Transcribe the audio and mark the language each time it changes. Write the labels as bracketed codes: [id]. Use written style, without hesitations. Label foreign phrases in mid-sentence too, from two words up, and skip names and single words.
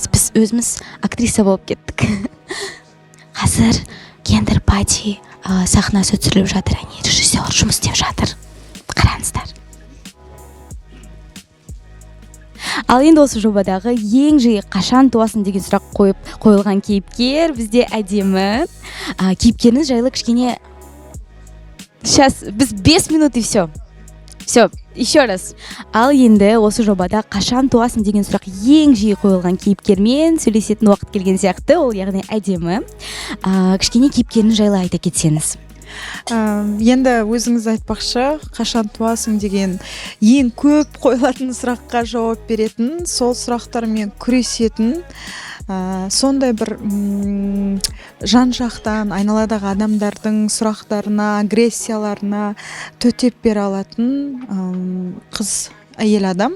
[kk] Біз өзіміз актриса болып кеттік. Қазір гендер пати сахнасы түсіріліп жатыр, режиссер жұмыс істеп жатыр. Қараңыздар. Ал енді осы жобадағы ең жиі қашан туасың деген сұрақ қойылған кейіпкер бізде әдемі. Кейіпкеріңіз жайлы кішкене [ru] сейчас біз 5 минут и все, еще раз. [kk] Ал енді осы жобада қашан туасың деген сұрақ ең жиі қойылған кейіпкермен сөйлесетін уақыт келген сияқты, ол яғни әдемі. Кішкене кейіпкеріңіз жайлы айта кетсеңіз. Енді өзіңіз айтпақшы, қашан туасың деген ең көп қойылатын сұраққа жауап беретін, сол сұрақтармен күресетін, сондай бір жан жақтан айналадағы адамдардың сұрақтарына, агрессияларына төтеп бере алатын қыз, әйел адам.